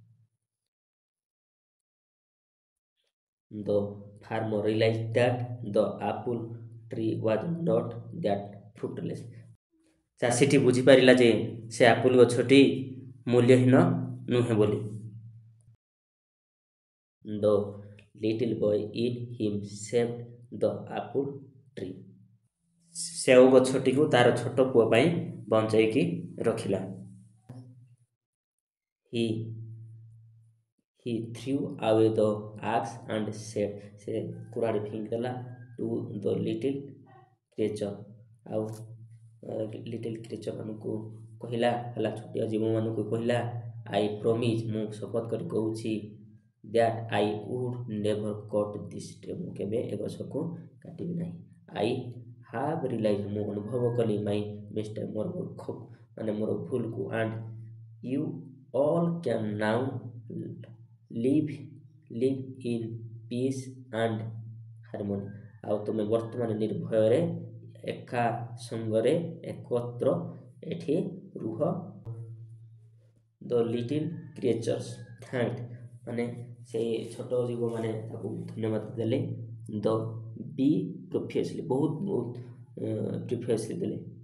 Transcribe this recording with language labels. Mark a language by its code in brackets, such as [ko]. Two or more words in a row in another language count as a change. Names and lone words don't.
[en] The farmer realized that the apple tree was not that fruitless, [or] ଚାଷୀଟି ବୁଝିପାରିଲା ଯେ ସେ ଆପଲ୍ ଗଛଟି ମୂଲ୍ୟହୀନ ନୁହେଁ ବୋଲି। [en] The little boy in him saved the apple tree. [or] ସେଓ ଗଛଟିକୁ ତାର ଛୋଟ ପୁଅ ପାଇଁ ବଞ୍ଚାଇକି ରଖିଲା। [en] He threw away the axe and said, [or] ସେ କୁରାଢ଼ୀ ଫିଙ୍ଗିଦେଲା [en] to the little creature। [or] ଆଉ [en] little creature [or] ମାନଙ୍କୁ କହିଲା, ହେଲା ଛୋଟିଆ ଜୀବମାନଙ୍କୁ କହିଲା, [en] I promise, [or] ମୁଁ ଶପଥ କରି କହୁଛି, [en] that I would never cut this tree, [or] ମୁଁ କେବେ ଏ ଗଛକୁ କାଟିବି ନାହିଁ। [en] I have realized, [or] ମୁଁ ଅନୁଭବ କଲି, [en] my mistake, [or] ମୋର ମୂର୍ଖ ମାନେ ମୋର ଭୁଲକୁ, [en] and you all can now live in peace and harmony। [or] ଆଉ ତୁମେ ବର୍ତ୍ତମାନ ନିର୍ଭୟରେ ଏକା ସଙ୍ଗରେ ଏକତ୍ର ଏଠି ରୁହ। [en] The little creatures thanked, [or] ମାନେ ସେଇ ଛୋଟ ଜୀବମାନେ ତାକୁ ଧନ୍ୟବାଦ ଦେଲେ। [en] The be profusely, [or] ବହୁତ ପ୍ରିଫିୟସଲି ଦେଲେ।